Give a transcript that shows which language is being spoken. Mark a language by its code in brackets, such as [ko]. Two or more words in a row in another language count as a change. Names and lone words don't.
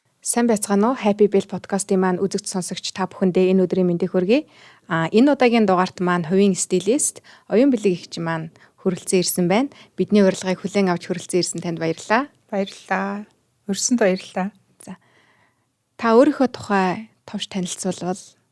[mn] Сайн байцгаана уу? Happy Bell podcast-ийн маань үзэгч сонсогч та бүхэндээ энэ өдрийн мэндийг хүргэе. Энэ удаагийн дугаарт маань хувийн стилист, оюун бэлэг эгч маань хүрэлцэн ирсэн байна. Бидний урилгыг хүлээн авч хүрэлцэн ирсэн танд баярлалаа. Баярлалаа. Өрсөнд баярлалаа. За. Та өөрийнхөө тухай товч танилцуулбал